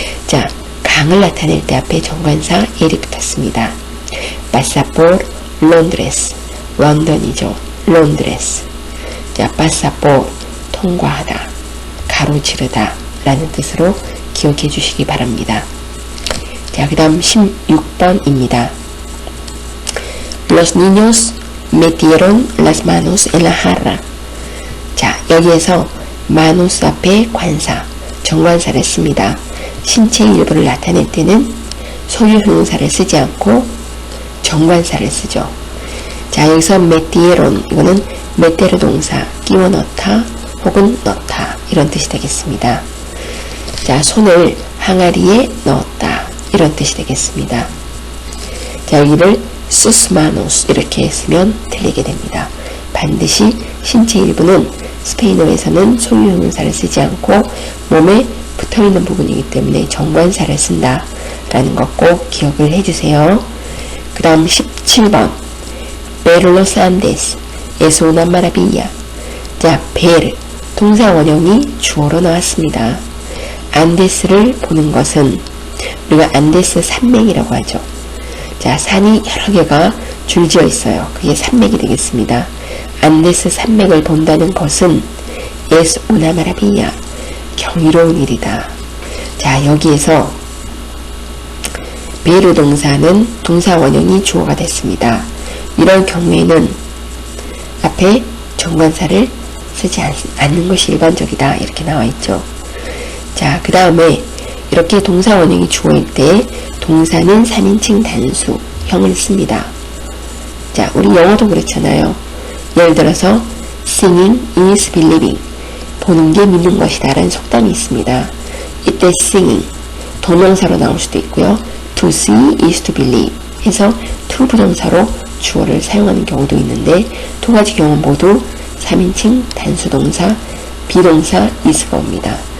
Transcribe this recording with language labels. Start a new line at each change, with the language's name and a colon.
Korean: 자, 강을 나타낼 때 앞에 정관사 el이 붙었습니다.
Spanish: pasar por Londres.
Korean: 런던이죠.
Spanish: Londres.
Korean: 자, pasar por 통과하다, 가로지르다 라는 뜻으로 기억해 주시기 바랍니다. 자, 그 다음 16번입니다.
Spanish: Los niños metieron las manos en la jarra.
Korean: 자, 여기에서 manos 앞에 관사, 정관사를 씁니다. 신체 일부를 나타낼 때는 소유 형용사를 쓰지 않고 정관사를 쓰죠. 자, 여기서 metieron, 이거는 메테르 동사, 끼워 넣다 혹은 넣다 이런 뜻이 되겠습니다. 자, 손을 항아리에 넣었다 이런 뜻이 되겠습니다. 자, 여기를
Spanish: sus manos
Korean: 이렇게 쓰면 들리게 됩니다. 반드시 신체 일부는 스페인어에서는 소유 형용사를 쓰지 않고 몸에 붙어있는 부분이기 때문에 정관사를 쓴다 라는 것 꼭 기억을 해주세요. 그 다음 17번
Spanish: Ver los Andes es una maravilla.
Korean: 자, ver 동사 원형이 주어로 나왔습니다. 안데스를 보는 것은 우리가 안데스 산맥이라고 하죠. 자, 산이 여러 개가 줄지어 있어요. 그게 산맥이 되겠습니다. 안데스 산맥을 본다는 것은
Spanish: es una maravilla.
Korean: 경이로운 일이다. 자, 여기에서 베르 동사는 동사 원형이 주어가 됐습니다. 이런 경우에는 앞에 정관사를 쓰지 않는 것이 일반적이다 이렇게 나와 있죠. 자, 그 다음에 이렇게 동사 원형이 주어일 때 동사는 3인칭 단수형을 씁니다. 자, 우리 영어도 그렇잖아요. 예를 들어서
English: Seeing is believing.
Korean: 보는 게 믿는 것이다 라는 속담이 있습니다. 이때 seeing 동명사로 나올 수도 있고요.
English: To see is to believe
Korean: 해서 to 부정사로 주어를 사용하는 경우도 있는데 두 가지 경우 모두 3인칭 단수동사, 비동사 is가 옵니다.